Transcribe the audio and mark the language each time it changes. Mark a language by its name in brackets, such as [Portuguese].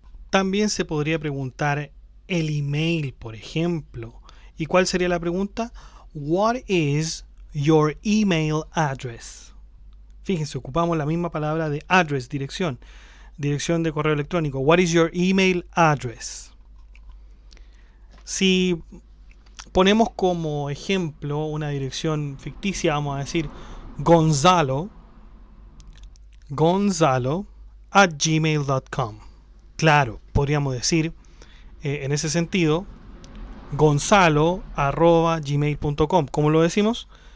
[Spanish] También se podría preguntar el email, por ejemplo. ¿Y cuál sería la pregunta? [English] What is your email address? [Spanish] Fíjense, ocupamos la misma palabra de address, dirección. Dirección de correo electrónico. [English] What is your email address? [Spanish] Si ponemos como ejemplo una dirección ficticia, vamos a decir gonzalo@gmail.com. Claro, podríamos decir en ese sentido gonzalo@gmail.com. ¿Cómo lo decimos?